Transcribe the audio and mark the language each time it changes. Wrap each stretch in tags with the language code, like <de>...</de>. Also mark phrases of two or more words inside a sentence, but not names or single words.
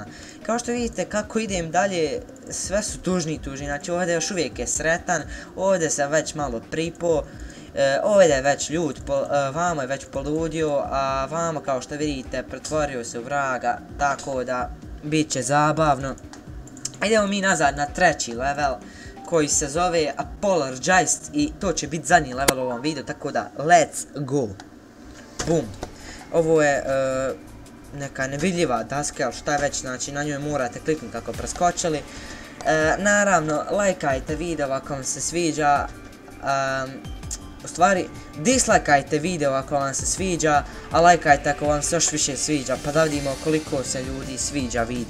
<bs>Kao što vidite kako idem dalje, sve su tužni, znači ovdje još uvijek je sretan, ovdje se već malo pripo, ovdje je već ljud, vamo je već poludio, a vamo kao što vidite pretvorio se u vraga, tako da bit će zabavno. Idemo mi nazad na treći level, koji se zove Apologized, i to će biti zadnji level u ovom videu, tako da</bs> <en>let's go.</en> <bs>Boom. Ovo je neka nevidljiva daska, ali šta je već, znači na njoj morate kliknuti kako preskočili. Naravno, lajkajte video ako vam se sviđa, U stvari, dislajkajte video ako vam se sviđa, a lajkajte ako vam se još više sviđa, pa da vidimo koliko se ljudi sviđa video.</bs>